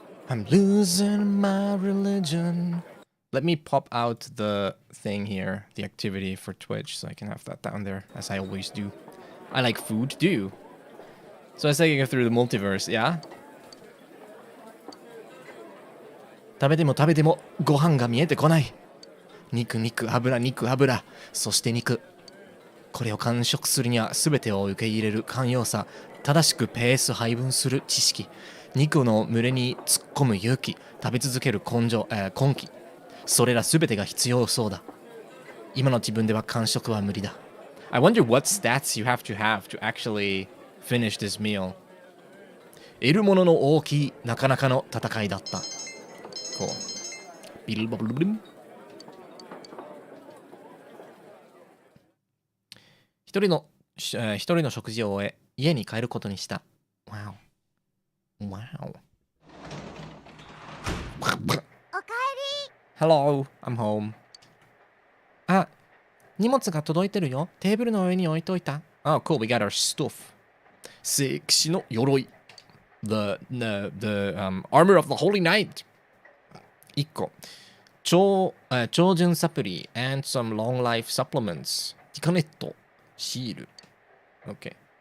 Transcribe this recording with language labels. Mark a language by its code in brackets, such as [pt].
[en] I'm losing my religion. Let me pop out the thing here, the activity for Twitch, so I can have that down there, as I always do. I like food, do you? So I was taking it through the multiverse, yeah? [ja] 食べても食べてもご飯が見えてこない。肉肉油肉油、そして肉。これを完食するには全てを受け入れる寛容さ、正しくペース配分する知識。肉の群れに突っ込む勇気、食べ続ける根気、それらすべてが必要そうだ。今の自分では完食は無理だ。 [en] I wonder what stats you have to actually finish this meal. [ja] 得るものの大きいなかなかの戦いだった。 [en] Cool. ビルボブルブルン。 [ja] 一人の食事を終え、家に帰ることにした。 [en] Wow. Wow. Hello, I'm home. [ja] あ、荷物が届いてるよ。テーブルの上に置いといた。 [en] Oh, cool, we got our stuff. [ja] 聖騎士の鎧。 [en] The armor of the Holy Knight. [ja] 1個。 [en] 超純サプリ and some long life supplements. [ja] ティカネット。シール。OK.